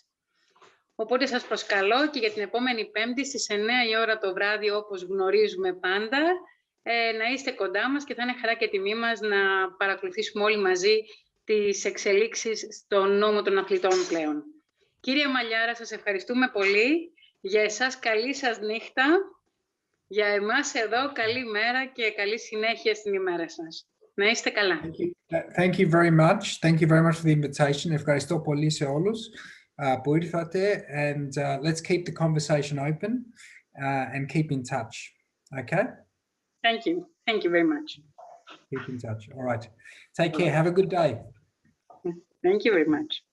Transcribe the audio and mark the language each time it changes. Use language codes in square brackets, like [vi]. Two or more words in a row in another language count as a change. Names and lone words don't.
[el] Οπότε σας προσκαλώ και για την επόμενη Πέμπτη στις 9 η ώρα το βράδυ, όπως γνωρίζουμε πάντα, να είστε κοντά μας και θα είναι χαρά και τιμή μας να παρακολουθήσουμε όλοι μαζί τις εξελίξεις στον νόμο των αθλητών πλέον. Κύριε Μαλιάρα, σας ευχαριστούμε πολύ. Για εσάς καλή σας νύχτα. Για εμάς εδώ καλή μέρα και καλή συνέχεια στην ημέρα σας. Να είστε καλά. [en] Thank you very much. Thank you very much for the invitation. [el] Ευχαριστώ πολύ σε όλους που ήρθατε, [en] and let's keep the conversation open and keep in touch. Okay? Thank you. Thank you very much. Keep in touch. All right. Take care. Have a good day. Thank you very much.